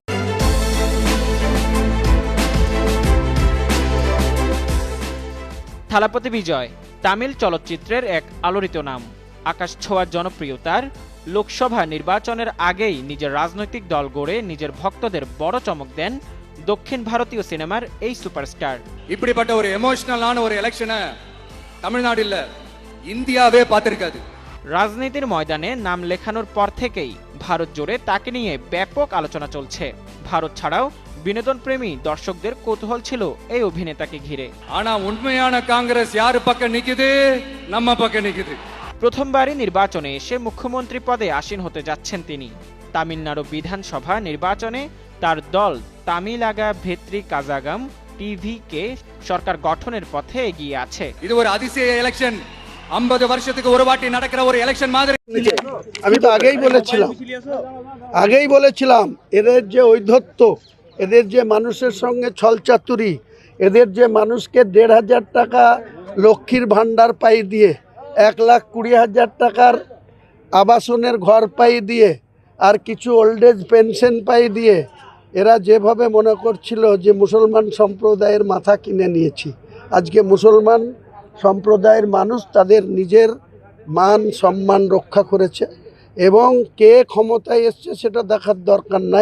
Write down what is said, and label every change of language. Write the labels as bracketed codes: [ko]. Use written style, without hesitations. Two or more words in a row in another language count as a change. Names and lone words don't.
[bn] থালাপতি বিজয় তামিল চলচ্চিত্রের এক আলোড়িত নাম। আকাশ ছোঁয়ার জনপ্রিয়তার লোকসভা নির্বাচনের আগেই নিজের রাজনৈতিক দল গড়ে নিজের ভক্তদের বড় চমক দেন দক্ষিণ ভারতীয় সিনেমার এই সুপারস্টার। [ta] இப்படிப்பட்ட ஒரு எமோஷனலான ஒரு எலெக்ஷனை தமிழ்நாடு இல்ல இந்தியாவே பார்த்திருக்காது। [bn] রাজনীতির ময়দানে নাম লেখানোর পর থেকেই ভারত জুড়ে তাকে নিয়ে ব্যাপক আলোচনা চলছে। ভারত ছাড়াও বিনোদন প্রেমী দর্শকদের কৌতূহল ছিল এই অভিনেতাকে ঘিরে। [ta] ஆனா உண்மையான காங்கிரஸ் யாரு பக்கம் நிக்குது? நம்ம பக்கம் நிக்குது। [bn] প্রথমবারই নির্বাচনে এসে মুখ্যমন্ত্রী পদে আসীন হতে যাচ্ছেন তিনি। তামিলনাড়ু বিধানসভা নির্বাচনে তার দল তামিলাগা ভেত্রি কাজাগাম টিভিকে সরকার গঠনের পথে এগিয়ে আছে। [ta] இது ஒரு அதிசய எலெக்ஷன், 50 வருஷத்துக்கு ஒரு வாட்டி நடக்கிற ஒரு எலெக்ஷன் மாதிரி। [bn] আমি তো আগেই বলেছিলাম এদের যে ঔদ্ধত্য, এদের যে মানুষের সঙ্গে ছলচাতুরি, এদের যে মানুষকে 1,500 টাকা লক্ষ্মীর ভাণ্ডার পাই দিয়ে 1,20,000 টাকার আবাসনের ঘর পাই দিয়ে আর কিছু [en] old age pension [bn] পাই দিয়ে এরা যেভাবে মনে করছিল যে মুসলমান সম্প্রদায়ের মাথা কিনে নিয়েছি, আজকে মুসলমান সম্প্রদায়ের মানুষ তাদের নিজের মান সম্মান রক্ষা করেছে এবং কে ক্ষমতায় এসছে সেটা দেখার দরকার নাই।